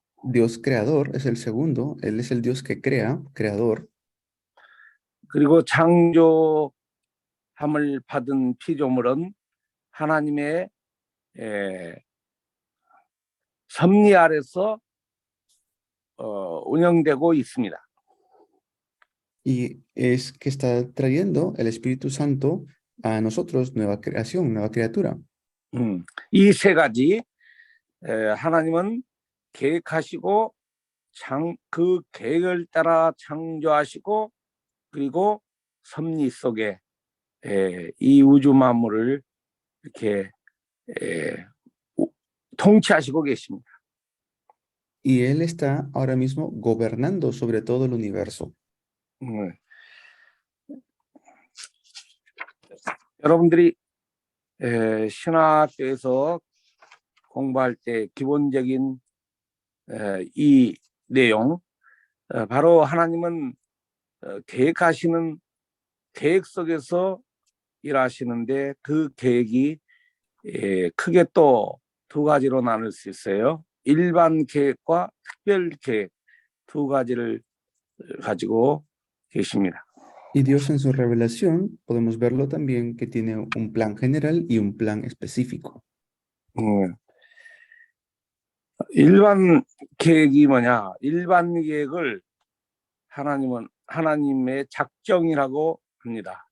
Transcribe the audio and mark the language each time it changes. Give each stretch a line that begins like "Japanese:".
Spanish: Dios creador, es el segundo. Él es el Dios que crea, creador.
Korean: 그리고 창조함을 받은 피조물은 하나님의 섭리 아래서 운영되고 있습니다.
Spanish: Y es que está trayendo el Espíritu Santo a nosotros, nueva creación, nueva criatura.
Korean: 이 세 가지, 하나님은 계획하시고 그 계획을 따라 창조하시고 그리고 섭리 속에 이 우주 만물을 이렇게 통치하시고 계십니다.
Spanish: Y Él está ahora mismo gobernando sobre todo el universo.
Korean: 여러분들이 신학교에서 공부할 때 기본적인 이 내용, 바로 하나님은 계획하시는 계획 속에서 일하시는데 그 계획이 크게 또 두 가지로 나눌 수 있어요. 일반 계획과 특별 계획 두 가지를 가지고 계십니다.
Spanish: Y Dios en su revelación, podemos verlo también que tiene un plan general y un plan específico.
Korean: 일반 계획이 뭐냐? 일반 계획을 하나님은 하나님의 작정이라고 합니다.